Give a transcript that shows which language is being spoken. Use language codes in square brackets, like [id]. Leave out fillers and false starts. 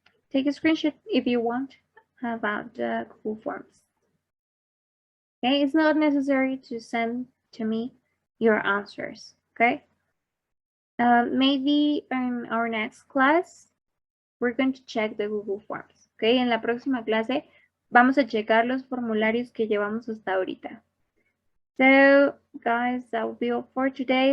[en] Take a screenshot if you want about the Google Forms. Okay, it's not necessary to send to me your answers, okay? Maybe in our next class, we're going to check the Google Forms, okay? [es] En la próxima clase vamos a checar los formularios que llevamos hasta ahorita. [en] So, guys, that will be all for today. Thank you so much. Have a good day and